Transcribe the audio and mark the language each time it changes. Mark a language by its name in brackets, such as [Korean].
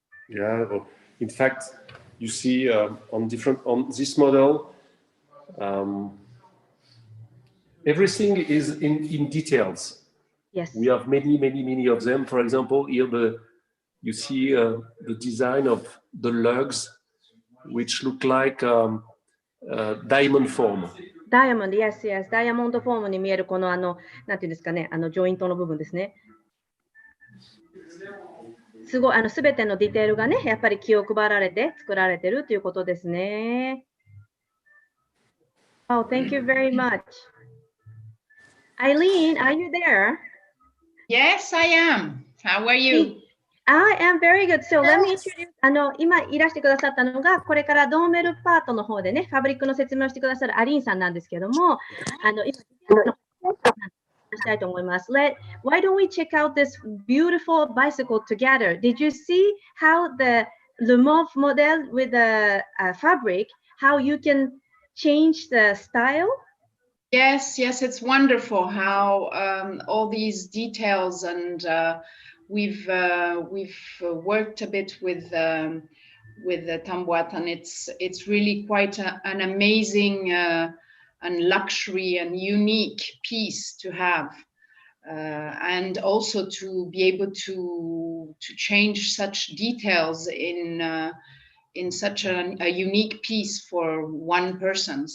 [English] Yeah, well, in fact, you see on this model, everything is in details. Yes. We have many of them. For example, here you see the design of the lugs, which look like diamond form. [Japanese] ダイヤモンド、 [English] yes, yes. [Japanese] ダイヤモンドフォームに見えるこのなんていうんですかね、ジョイントの部分ですね。すごい、すべてのディテールがね、やっぱり気を配られて作られてるということですね。 [English] Oh, thank you very much. Eileen, are you there? Yes, I am. How are you? I am very good. So let me introduce [Japanese] 今いらしてくださったのが、これからドーメルパートの方でね、ファブリックの説明をしてくださるアリーンさんなんですけども、今、したいと思います。 [English] Why don't we check out this beautiful bicycle together? Did you see how the mauve model with the fabric, how you can change the style? Yes, it's wonderful how all these details, and we've worked a bit with the Tamboat, and it's really quite an amazing and luxury and unique piece to have, and also to be able to change such details in such a unique piece for one person.